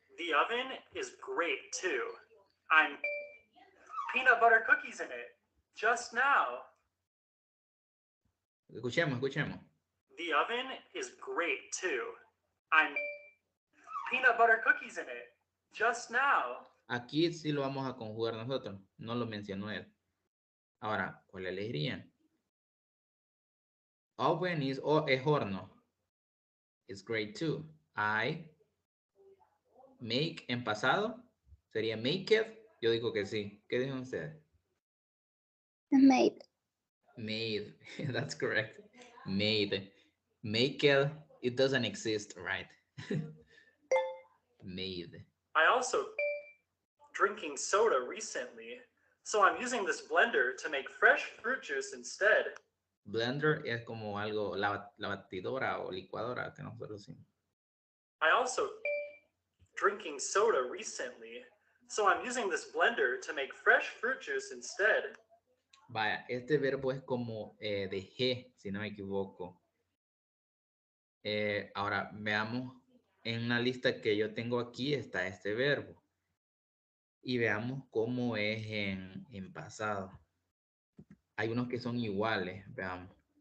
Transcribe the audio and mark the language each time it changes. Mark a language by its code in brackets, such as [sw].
[en] The oven is great too. I'm peanut butter cookies in it just now. [es] Escuchemos. [en] The oven is great too. I'm peanut butter cookies in it just now. [es] Aquí sí lo vamos a conjugar nosotros. No lo mencionó él. Ahora, ¿cuál elegirían? Oven es horno. [en] It's great too. I make [es] en pasado. ¿Sería make it? Yo digo que sí. ¿Qué dicen ustedes? [en] Made. Made. That's correct. Made. Make it doesn't exist, right? Made. I also drinking soda recently, so I'm using this blender to make fresh fruit juice instead. [es] Blender es como algo, la batidora o licuadora que nosotros decimos. [en] I also drinking soda recently, so I'm using this blender to make fresh fruit juice instead. [es] Vaya, este verbo es como dejé, si no me equivoco. Ahora, veamos, en una lista que yo tengo aquí está este verbo. Y veamos cómo es en pasado. Hay unos que son iguales, veamos.